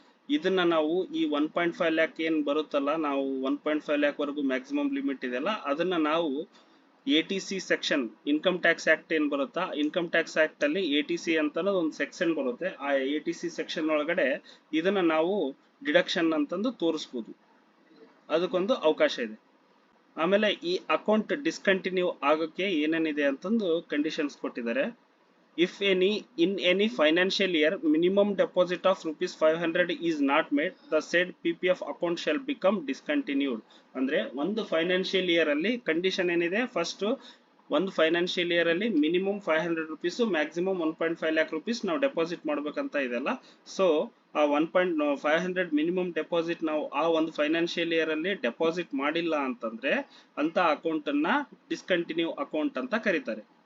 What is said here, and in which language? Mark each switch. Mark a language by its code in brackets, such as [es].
[kn] ಇದನ್ನ ನಾವು ಈ 1.5 ಲ್ಯಾಕ್ ಏನ್ ಬರುತ್ತಲ್ಲ, ನಾವು 1.5 ಲ್ಯಾಕ್ ವರೆಗೂ ಮ್ಯಾಕ್ಸಿಮಮ್ ಲಿಮಿಟ್ ಇದೆಯಲ್ಲ ಅದನ್ನ ನಾವು 80C section income tax act ಏನ್ ಬರುತ್ತಾ, ಇನ್ಕಮ್ ಟ್ಯಾಕ್ಸ್ ಆಕ್ಟ್ ಅಲ್ಲಿ 80C ಅಂತ ಒಂದು ಸೆಕ್ಷನ್ ಬರುತ್ತೆ. ಆ 80C ಸೆಕ್ಷನ್ ಒಳಗಡೆ ಇದನ್ನ ನಾವು ಡಿಡಕ್ಷನ್ ಅಂತಂದು ತೋರಿಸ್ಬೋದು, ಅದಕ್ಕೊಂದು ಅವಕಾಶ ಇದೆ. ಆಮೇಲೆ ಈ ಅಕೌಂಟ್ ಡಿಸ್ಕಂಟಿನ್ಯೂ ಆಗೋಕ್ಕೆ ಏನೇನಿದೆ ಅಂತಂದು ಕಂಡೀಷನ್ಸ್ ಕೊಟ್ಟಿದ್ದಾರೆ. [en] If in any financial year minimum deposit of ₹500 is not made, the said PPF account shall become discontinued. [kn] ಅಂದ್ರೆ ಒಂದು ಫೈನಾನ್ಷಿಯಲ್ ಇಯರ್ ಅಲ್ಲಿ ಕಂಡೀಷನ್ ಏನಿದೆ, ಫಸ್ಟ್ ಒಂದು ಫೈನಾನ್ಷಿಯಲ್ ಇಯರ್ ಅಲ್ಲಿ ಮಿನಿಮಮ್ ₹500 ಮ್ಯಾಕ್ಸಿಮಮ್ 1.5 ಲ್ಯಾಕ್ ರೂಪೀಸ್ ನಾವು ಡೆಪಾಸಿಟ್ ಮಾಡ್ಬೇಕಂತ ಇದೆಲ್ಲ. ಸೊ ಆ 1.500 ಮಿನಿಮಮ್ ಡೆಪಾಸಿಟ್ ನಾವು ಆ ಒಂದು ಫೈನಾನ್ಷಿಯಲ್ ಇಯರ್ ಅಲ್ಲಿ ಡೆಪಾಸಿಟ್ ಮಾಡಿಲ್ಲ ಅಂತಂದ್ರೆ ಅಂತ ಅಕೌಂಟ್ ಅನ್ನ ಡಿಸ್ಕಂಟಿನ್ಯೂ ಅಕೌಂಟ್ ಅಂತ ಕರೀತಾರೆ.